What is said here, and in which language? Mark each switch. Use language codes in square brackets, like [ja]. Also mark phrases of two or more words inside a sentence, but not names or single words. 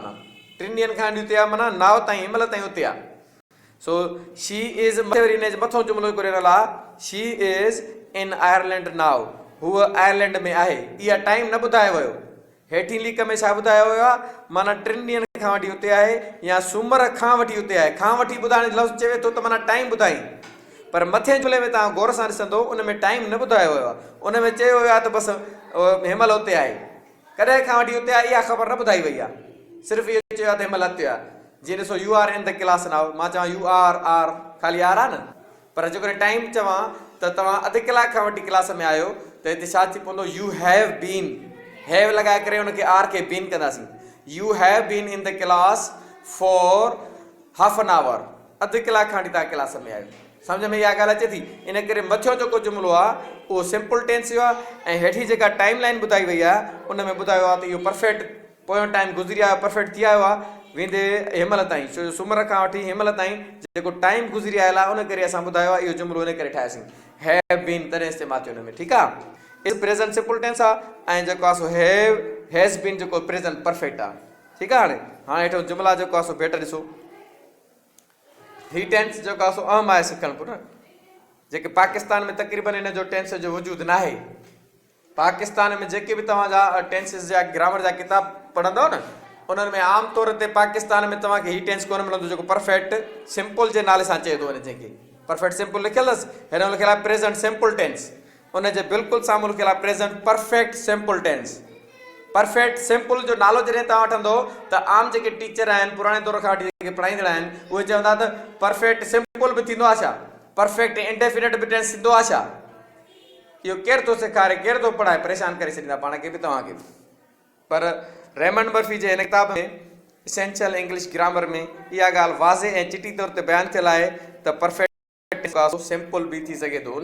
[sd] माना 3 ॾींहंनि खां वठी उते आहे माना नाव ताईं हिनमहिल ताईं उते आहे. [en] so she is [sd] वरी इन जे मथों जुमिलो ॾिनल आहे. [en] she is in Ireland now. [sd] हूअ आयरलैंड में आहे. इहा टाइम न ॿुधायो वियो. हेठी लीक में छा ॿुधायो वियो आहे माना 3 ॾींहंनि खां वठी उते आहे या सूमर खां वठी उते आहे. खां वठी ॿुधाइण लफ़्ज़ चवे थो त माना टाइम ॿुधाई. पर मथे जुमिले में तव्हां गौर सां ॾिसंदो उन में टाइम न ॿुधायो वियो आहे. उन में चयो वियो आहे त बसि हिनमहिल उते आहे. कॾहिं खां वठी उते आहे इहा ख़बर न ॿुधाई वई आहे. सिर्फ़ु इहो चयो आहे त हिनमहिल उते आहे. जीअं ॾिसो [en] you are in the class now. [sd] मां चवां [en] you are [sd] ख़ाली आर आहे न. पर जेकॾहिं टाइम चवां त तव्हां अधु कलाक खां वठी क्लास में आहियो त हिते छा थी पवंदो [en] you have been. [sd] हैव लॻाए करे हुनखे आर खे बीन कंदासीं. [en] you have been in the class for half an hour. [sd] अधु कलाक खां वठी तव्हां क्लास में आहियो. सम्झ में इहा ॻाल्हि अचे थी. इन करे मथियों जेको जुमिलो आहे उहो [en] simple tense [sd] जो आहे ऐं हेठी जेका [en] time line [sd] ॿुधाई वई आहे उन में ॿुधायो आहे त इहो परफेक्ट पोयों टाइम गुज़री आयो परफेक्ट थी आयो आहे वेंदे हिनमहिल ताईं. छो जो सूमर खां वठी हिनमहिल ताईं जेको टाइम गुज़री आयल आहे उन करे असां ॿुधायो आहे इहो जुमिलो इन करे ठाहियोसीं. [en] have been [sd] तॾहिं इस्तेमालु थियो हिन में ठीकु आहे. इज़ [en] present simple tense [sd] आहे ऐं जेको आहे सो [en] have has been [sd] जेको [en] present perfect [sd] आहे ठीकु आहे. हाणे हेठो जुमिला जेको आहे सो भेट ॾिसो. ही टेंस जेको आहे सो अहम आहे सिखणु पुटु. जेके पाकिस्तान में तक़रीबन इन जो टेंस जो वजूदु न आहे. पाकिस्तान में जेके बि तव्हांजा टेंसिस जा ग्रामर जा किताब पढ़ंदव न उन्हनि में आम तौर ते पाकिस्तान में तव्हांखे ही टेंस कोन मिलंदो जेको [en] perfect simple [sd] जे नाले सां चए थो वञे. जंहिंखे [en] perfect simple [sd] लिखियलु अथसि हिन में लिखियलु आहे [en] present simple tense. [sd] उनजे बिल्कुलु साम्हूं लिखियलु आहे [en] present perfect simple tense. perfect simple [sd] जो नालो जॾहिं तव्हां वठंदो त आम जेके टीचर आहिनि पुराणे दौर खां वठी जेके पढ़ाईंदड़ आहिनि उहे चवंदा त [en] perfect simple [sd] बि थींदो आहे छा [en] perfect indefinite [sd] बि टेंस थींदो आहे छा. इहो केरु थो सेखारे केरु थो पढ़ाए परेशान करे छॾींदा पाण खे बि तव्हांखे. पर रेमंड मर्फी जे हिन किताब में इसेंशियल इंग्लिश ग्रामर में इहा ॻाल्हि वाज़े ऐं चिटी तौर ते बयानु थियल आहे त [en] perfect simple [sd] बि थी सघे थो.